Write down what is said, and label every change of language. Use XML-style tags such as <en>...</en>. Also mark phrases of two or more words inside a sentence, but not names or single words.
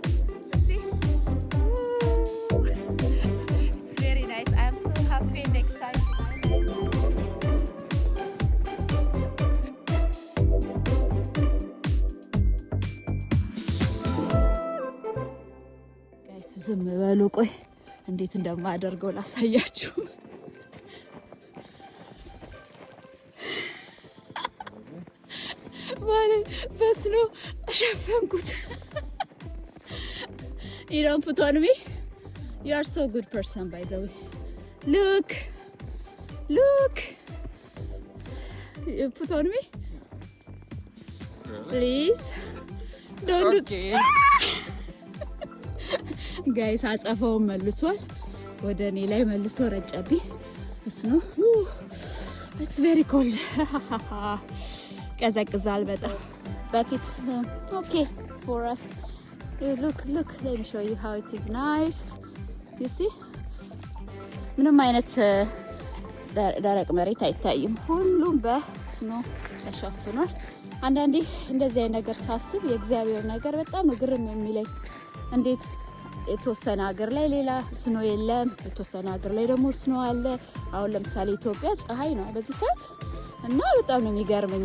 <en>You see? Woo! It's very nice. I'm so happy and excited. Guys,</en> <am>ዝም በሉ ቆይ እንዴት እንደማደርገው ላሳያችሁ። በስኖ ሸፈንኩት።</am> <en>You don't put on me? You are so good person by the way. Look. You put on me? Please. Don't Okay. Guys,</en> <am>አጸፋው መልሷል። ወደ እኔ ላይ መልሶ ረጨብኝ። ስኖ</am> <en>It's very cold.</en> <am>ቀዘቅዛል በጣም.</am> <en>But it's okay for us. Look, let me show you how it is nice. You see?</en> <am>ምንም አይነት ደረቅ መሬት አይታይም። ሁሉም በስኖ ተሸፍኗል። አንዳንዴ እንደዚህ አይነት ነገር ሳስብ የእግዚአብሔር ነገር በጣም ግርም የሚለኝ እንዴት የተወሰነ ሀገር ላይ ሌላ ስኖ የለም፣ የተወሰነ ሀገር ላይ ደግሞ ስኖ አለ። አሁን ለምሳሌ ኢትዮጵያ ፀሐይ ነው በዚህ ሰዓት እና በጣም ነው የሚገርመኝ</am>